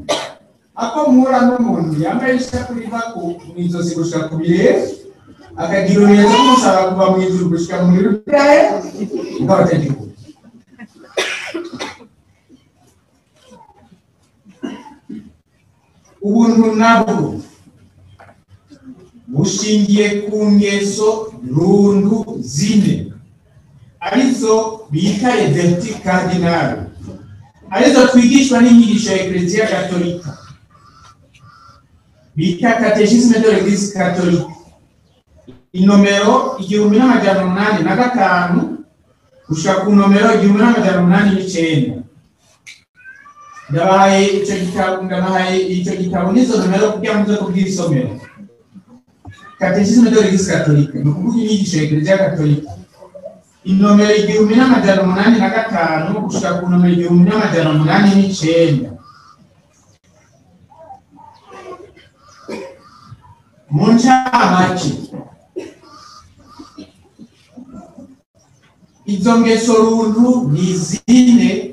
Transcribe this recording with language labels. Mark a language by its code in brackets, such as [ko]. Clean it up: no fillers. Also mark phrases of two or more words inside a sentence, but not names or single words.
[rn] Ako mura n'umuntu yambaye ishapure iva ku mizozi gushika ku birenge, akagira urumenyetso kumusaba kuva mu ijuru gushika mu byahe, mugabo atagira ubuntu. Ubuntu nabwo bushingiye ku ngeso rundu zine, arizo bita [fr] les vertus cardinales, [rn] arizo twigishwa n'inyigisho ya Eklezia Katolika, bita Catéchisme de l'Église catholique, inomero 1885 gushika ku nomero 1889. Ndabaye icyo gitabo nizo nomero kugira ngo kubwisomero. Catéchisme de l'Église catholique, no kuvuga inyigisho ya Eklezia Katolika, inomero 1885 gushika ku nomero 1889. Mu ncamake izo ngeso runtu ni zine.